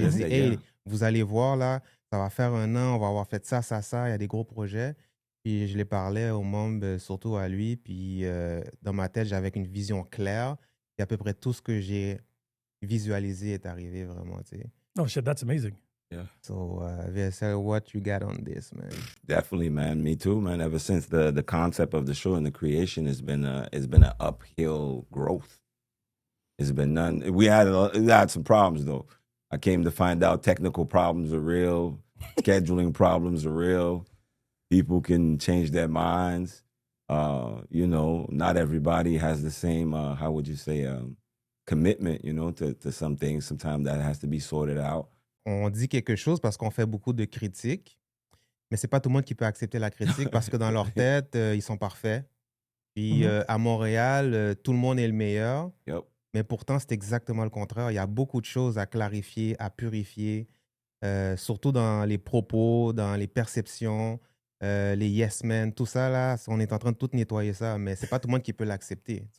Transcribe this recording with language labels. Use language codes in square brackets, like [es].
[fr] J'ai dit, hey, vous allez voir là, ça va faire 1 an, on va avoir fait ça, il y a des gros projets. Puis je les parlais aux membres, surtout à lui. Puis dans ma tête, j'avais une vision claire. Et à peu près tout ce que j'ai visualisé est arrivé vraiment, tu sais. [en] Oh shit, that's amazing. So, VSL, what you got on this, man? Definitely, man. Me too, man. Ever since the concept of the show and the creation has been an uphill growth. It's been none. We had some problems though. I came to find out technical problems are real, scheduling problems are real. People can change their minds. You know, not everybody has the same. How would you say? Commitment. You know, to some things. Sometimes that has to be sorted out. [fr] On dit quelque chose parce qu'on fait beaucoup de critiques, mais c'est pas tout le monde qui peut accepter la critique parce que dans leur tête, ils sont parfaits. Puis à Montréal, tout le monde est le meilleur. [en] Yep. [fr] Mais pourtant, c'est exactement le contraire. Il y a beaucoup de choses à clarifier, à purifier, surtout dans les propos, dans les perceptions, les yes men, tout ça, là, on est en train de tout nettoyer ça, mais c'est pas tout le monde qui peut l'accepter.